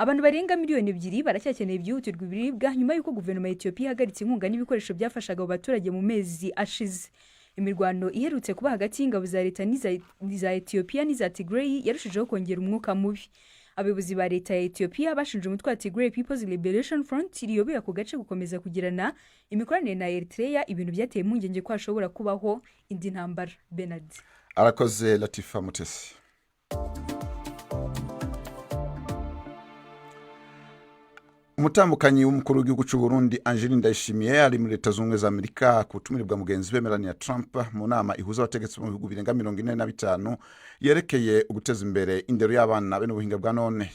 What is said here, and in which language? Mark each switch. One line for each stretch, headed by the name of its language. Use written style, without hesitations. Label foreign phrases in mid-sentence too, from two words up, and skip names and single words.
Kinyarwanda: abantu barenga miliyoni 2 baracyakeneye byihutirwa ibiribwa nyuma y'uko guverinoma ya Ethiopia ihagaritse inkunga n'ibikoresho byafashaga abo baturage mu mezi ashize. Imirwano iherutse kuba hagati y'ingabo za leta n'iza Ethiopia n'iza Tigray yarushijeho kongera umwuka mubi. Abayobozi ba leta ya Ethiopia bashinje umutwe wa Tigray People's Liberation Front iriyoboye ako gace gukomeza kugirana imikoranire na Eritrea, ibintu byateye impungenge ko hashobora kubaho indi ntambara. Bernard
Rundi: arakoze Latifa Mutesi. Umutambukanyi w'umukuru w'igihugu cy'u Burundi Angeline Ndayishimiye ari muri Leta Zunze za Amerika ku butumire bwa mugenzi we Melania Trump mu nama ihuza abategetsi mu bihugu birenga 45 yerekeye uguteza imbere indero y'abana be n'ubuhinga bwa none.